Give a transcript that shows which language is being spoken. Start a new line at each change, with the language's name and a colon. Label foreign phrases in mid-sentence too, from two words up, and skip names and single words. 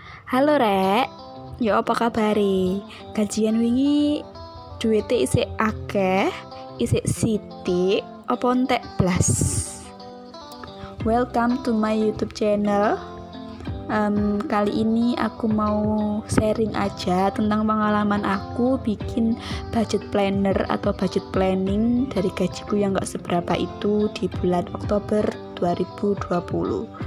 Javanese: Halo Rek, ya apa kabare? Gajian wingi duwite isik akeh, isik sithik, apa entek blas?
English: Welcome to my YouTube channel.
Indonesian: Kali ini aku mau sharing aja tentang pengalaman aku bikin
English: budget planner
Indonesian: atau
English: budget planning
Indonesian: dari gajiku yang gak seberapa itu di bulan Oktober 2020.